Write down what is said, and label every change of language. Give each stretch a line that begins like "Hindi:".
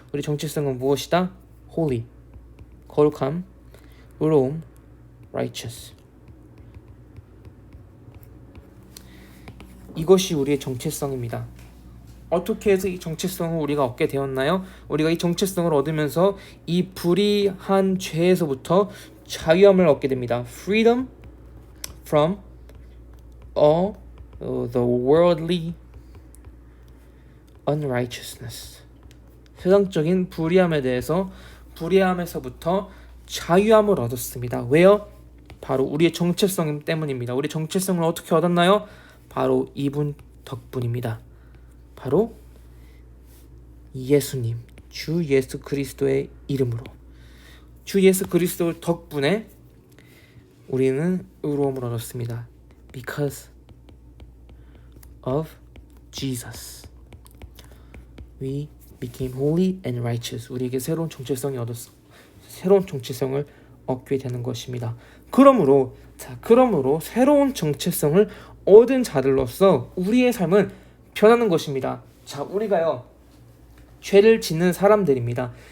Korean: 우리 정체성은 무엇이다? holy, 거룩함, 의로움, righteous. 이것이 우리의 정체성입니다. 어떻게 해서 이 정체성을 우리가 얻게 되었나요? 우리가 이 정체성을 얻으면서 이 불의한 죄에서부터 자유함을 얻게 됩니다.
English: Freedom from all the worldly unrighteousness.
Korean: 세상적인 불의함에서부터 자유함을 얻었습니다. 왜요? 바로 우리의 정체성 때문입니다. 우리 정체성을 어떻게 얻었나요? 바로 이분 덕분입니다. 바로 예수님, 주 예수 그리스도의 이름으로, 주 예수 그리스도 덕분에 우리는 의로움을 얻었습니다.
English: Because of Jesus, we became holy and righteous.
Korean: 우리에게 새로운 정체성을 얻게 되는 것입니다. 그러므로 새로운 정체성을 얻은 자들로서 우리의 삶은 변하는 것입니다. 자, 우리가요 죄를 짓는 사람들입니다.